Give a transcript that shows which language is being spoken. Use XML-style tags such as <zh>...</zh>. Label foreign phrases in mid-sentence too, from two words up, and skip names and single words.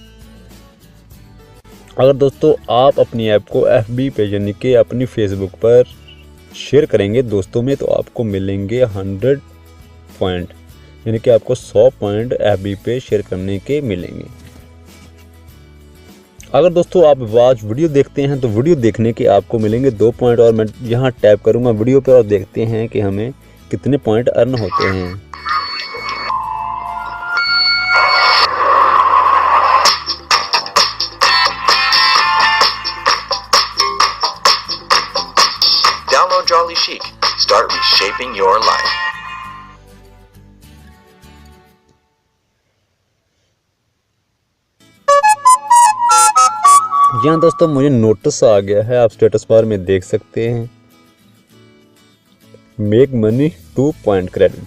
<hi>अगर दोस्तों आप अपनी ऐप को FB पे यानी कि अपनी फेसबुक पर शेयर करेंगे दोस्तों में, तो आपको मिलेंगे 100 पॉइंट, यानी कि आपको 100 पॉइंट FB पे शेयर करने के मिलेंगे। अगर दोस्तों आप</hi> <en>watch video</en> <hi>देखते हैं तो वीडियो देखने के आपको मिलेंगे 2 पॉइंट। और मैं यहाँ टैप करूँगा वीडियो पे और देखते हैं कि हमें कितने पॉइंट अर्न होते हैं।</hi> <en>Download Jolly Chic. Start reshaping your life.</en> <hi>जी हाँ दोस्तों, मुझे नोटिस आ गया है, आप स्टेटस बार में देख सकते हैं</hi> <en>make money 2 point credit.</en>